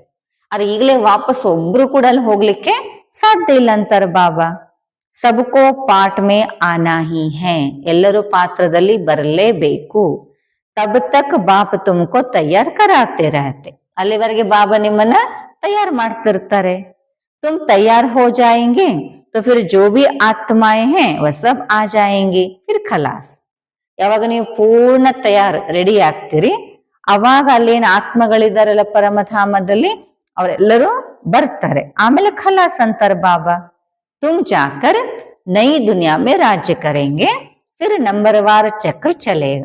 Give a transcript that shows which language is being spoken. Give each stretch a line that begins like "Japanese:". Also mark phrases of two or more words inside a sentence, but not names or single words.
Kannada: ಆದ್ರೆ ಈಗಲೇ ವಾಪಸ್ ಒಬ್ರು ಕೂಡ ಅಲ್ಲಿ ಹೋಗ್ಲಿಕ್ಕೆ ಸಾಧ್ಯ ಇಲ್ಲ ಅಂತಾರೆ ಬಾಬಾ.
Hindi: सबको पाठ में आना ही है.
Kannada: ಎಲ್ಲರೂ ಪಾತ್ರದಲ್ಲಿ ಬರಲೇಬೇಕು.
Hindi: तब तक बाप तुमको तैयार कराते रहते.
Kannada: ಅಲ್ಲಿವರೆಗೆ ಬಾಬಾ ನಿಮ್ಮನ್ನ ತಯಾರ್ ಮಾಡ್ತಿರ್ತಾರೆ.
Hindi: तुम तैयार हो जाएंगे तो फिर जो भी आत्माएं हैं वह सब आ जाएंगी, फिर खलास.
Kannada: ಯಾವಾಗ ನೀವು ಪೂರ್ಣ ರೆಡಿ ಆಗ್ತೀರಿ, ಅವಾಗ ಅಲ್ಲೇನ್ ಆತ್ಮಗಳಿದಾರಲ್ಲ ಪರಮಧಾಮದಲ್ಲಿ ಅವರೆಲ್ಲರೂ ಬರ್ತಾರೆ. ಆಮೇಲೆ ಖಲಾಸ್ ಅಂತಾರೆ ಬಾಬಾ,
Hindi: तुम जाकर नई दुनिया में राज्य करेंगे फिर नंबरवार चक्र चलेगा.